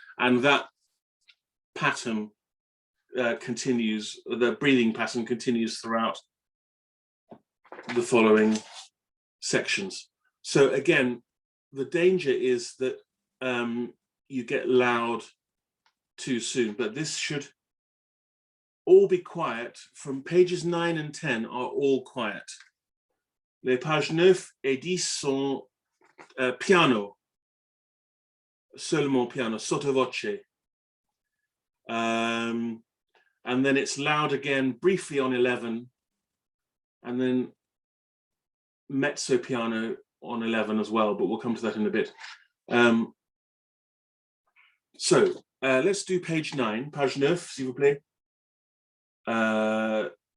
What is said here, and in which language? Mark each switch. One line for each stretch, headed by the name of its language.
English: And that pattern continues, the breathing pattern continues throughout the following sections. So again, the danger is that you get loud too soon, but this should all be quiet. From pages 9 and 10 are all quiet.
French: Les pages 9 et 10 sont piano, seulement piano, sottovoce.
English: And then it's loud again briefly on 11, and then mezzo piano on 11 as well, but we'll come to that in a bit. So let's do page 9, page 9,
French: s'il vous plaît.